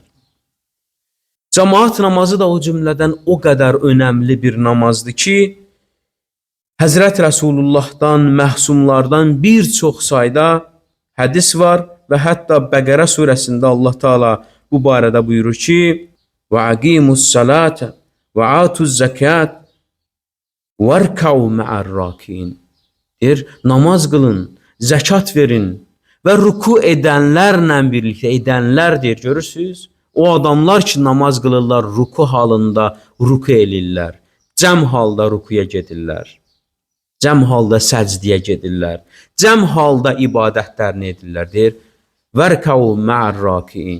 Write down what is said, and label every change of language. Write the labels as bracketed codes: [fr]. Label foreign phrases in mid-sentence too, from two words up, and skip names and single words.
[az] Cemaat namazı da o cümlədən o qədər önəmli bir namazdır ki, Həzrət Rəsulullahdan, məhsumlardan bir çox sayda hədis var və hətta Bəqərə surəsində Allah Teala bu barədə buyurur ki, [ar] وَعَقِيمُ الصَّلَاةَ وَعَاتُ الزَّكَاةَ وَارْكَعُوا مَعَ الرَّاكِعِينَ [az] deyir, namaz qılın, zəkat verin və ruku edənlərlə birlikdə, edənlər deyir, görürsünüz? O adamlar ki, namaz qılırlar, ruku halında ruku elirlər, cəm halda rukuya gedirlər, cəm halda səcdiyə gedirlər, cəm halda ibadətlərini edirlər, deyir, [ar] وَارْكَعُوا مَعَ الرَّاكِعِينَ.